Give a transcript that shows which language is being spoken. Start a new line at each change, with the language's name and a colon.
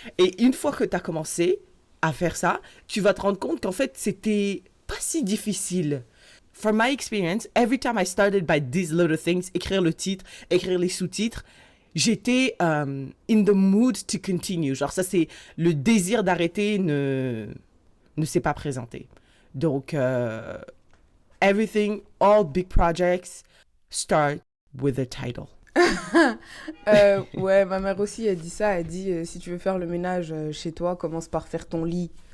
French: Et une fois que tu as commencé à faire ça, tu vas te rendre compte qu'en fait, c'était pas si difficile.
English: From my experience, every time I started by these little things,
French: écrire le titre, écrire les sous-titres, j'étais
English: in the mood to continue.
French: Genre ça, c'est le désir d'arrêter ne s'est pas présenté.
English: Donc, everything, all big projects start with a title.
French: Ouais, ma mère aussi, elle dit ça. Elle dit, si tu veux faire le ménage chez toi, commence par faire ton lit.